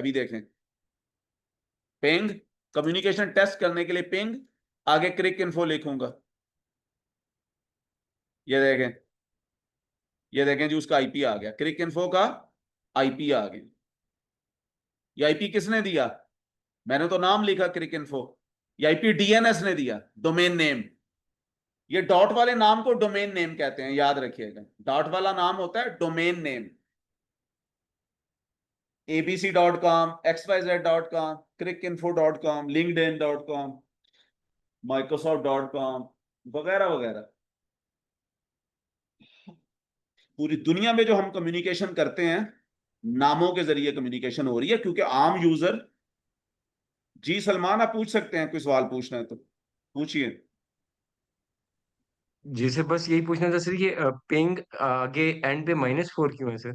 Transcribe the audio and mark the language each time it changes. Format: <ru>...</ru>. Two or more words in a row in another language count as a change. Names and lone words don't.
<hi>अभी देखें, पिंग,</hi> <en>communication test</en> <hi>करने के लिए पिंग, आगे क्रिक इन्फो लिखूंगा, ये देखें, ये देखें जी उसका आईपी आ गया, क्रिक इन्फो का आईपी आ गया। ये आईपी किसने दिया? मैंने तो नाम लिखा क्रिक इन्फो, ये आईपी डीएनएस ने दिया,</hi> <en>domain name.</en> <hi>ये डॉट वाले नाम को</hi> <en>domain name</en> <hi>कहते हैं, याद रखिएगा। डॉट वाला नाम होता है</hi> <en>domain name.</en> <hi>abc.com, xyz.com, cricinfo.com, linkedin.com, microsoft.com वगैरह वगैरह। पूरी दुनिया में जो हम कम्युनिकेशन करते हैं, नामों के जरिए कम्युनिकेशन हो रही है, क्योंकि आम यूजर। जी सलमान, आप पूछ सकते हैं, कोई सवाल पूछना है तो पूछिए। जी सर, बस यही पूछना था सर, ये पिंग आगे एंड पे -4 क्यों है सर?</hi>